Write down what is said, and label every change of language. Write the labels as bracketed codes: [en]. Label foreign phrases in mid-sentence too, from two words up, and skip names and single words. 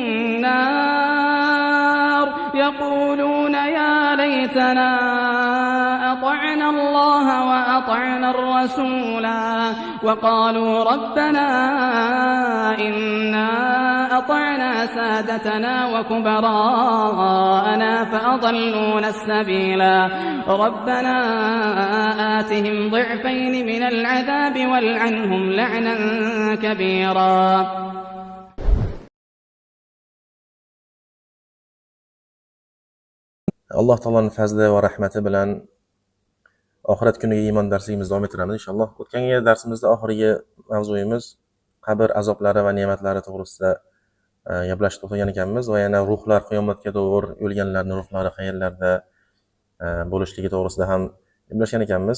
[ar] النار يقولون يا ليتنا أطعنا الله وأطعنا الرسولا وقالوا ربنا إنا أطعنا سادتنا وكبراءنا فأضلونا السبيلا ربنا آتهم ضعفين من العذاب والعنهم لعنا كبيرا. [uz] Alloh taoloning fazli va rahmati bilan oxirat kuniga iymon darsligimizni davom ettiramiz inshaalloh. O'tgan darsimizda oxirgi mavzuyimiz qabr azoblari va ne'matlari to'g'risida gaplashib to'xtagan ekanmiz va yana ruhlar qiyomatga doğru o'lganlarning ruhlari qayerlarda bo'lishligi to'g'risida ham gaplashgan ekanmiz.